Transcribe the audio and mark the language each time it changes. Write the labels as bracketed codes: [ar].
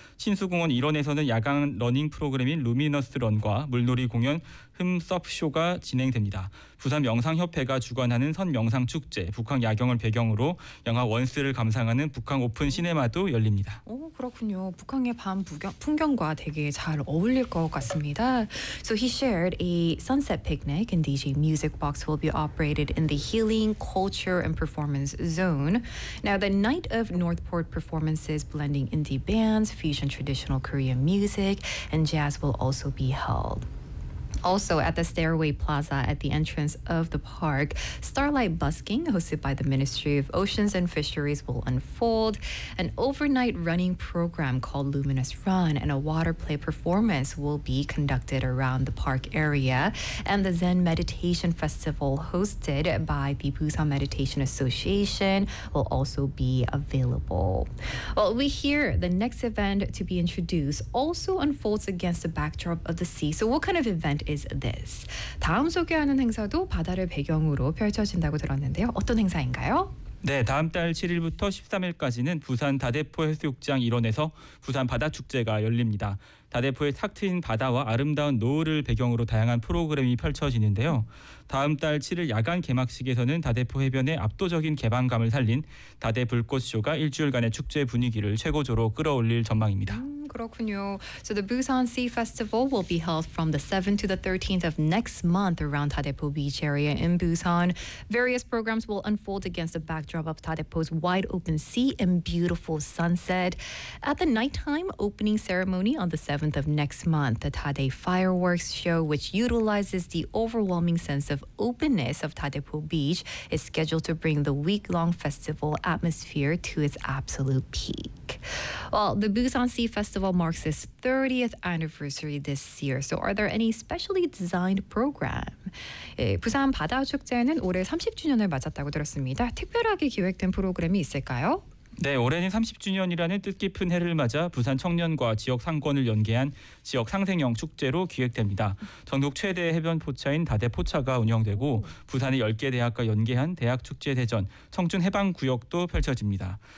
[ko] 침수공원 일원에서는 야간 러닝 프로그램인 루미너스 런과 물놀이 공연 흠 서프쇼가 진행됩니다. 부산명상협회가 주관하는 선명상축제, 북항 야경을 배경으로 영화 원스를 감상하는 북항 오픈 시네마도 열립니다. 그렇군요. 그렇군요. 북한의 밤 풍경과 되게 잘 어울릴 것 같습니다. [en] So he shared a sunset picnic and DJ music box will be operated in the Healing Culture and Performance Zone. Now the night of Northport performances blending indie bands, fusion traditional Korean music and jazz will also be held. Also, at the Stairway Plaza at the entrance of the park, Starlight Busking, hosted by the Ministry of Oceans and Fisheries, will unfold. An overnight running program called Luminous Run and a water play performance will be conducted around the park area. And the Zen Meditation Festival, hosted by the Busan Meditation Association, will also be available. Well, we hear the next event to be introduced also unfolds against the backdrop of the sea. So what kind of event is this? [ko] 다음 소개하는 행사도 바다를 배경으로 펼쳐진다고 들었는데요. 어떤 행사인가요? 네, 다음 달 7일부터 13일까지는 부산 다대포 해수욕장 일원에서 부산 바다축제가 열립니다. 다대포의 탁 트인 바다와 아름다운 노을을 배경으로 다양한 프로그램이 펼쳐지는데요. 다음 달 7일 야간 개막식에서는 다대포 해변의 압도적인 개방감을 살린 다대불꽃쇼가 일주일간의 축제 분위기를 최고조로 끌어올릴 전망입니다. 그렇군요. [en] So the Busan Sea Festival will be held from the 7th to the 13th of next month around Tadepo Beach area in Busan. Various programs will unfold against the backdrop of Tadepo's wide open sea and beautiful sunset. At the nighttime opening ceremony on the 7th of next month, the Tade Fireworks Show, which utilizes the overwhelming sense of openness of Tadepo Beach, is scheduled to bring the week-long festival atmosphere to its absolute peak. Well, the Busan Sea Festival marks its 30th anniversary this year. So are there any specially designed program? [ko] 예, 부산 바다 축제는 올해 30주년을 맞았다고 들었습니다. 특별하게 기획된 프로그램이 있을까요? 네, 올해는 30주년이라는 뜻깊은 해를 맞아 부산 청년과 지역 상권을 연계한 지역 상생형 축제로 기획됩니다. 전국 최대 해변 포차인 다대포차가 운영되고 부산의 10개 대학과 연계한 대학 축제 대전, 청춘 해방 구역도 펼쳐집니다.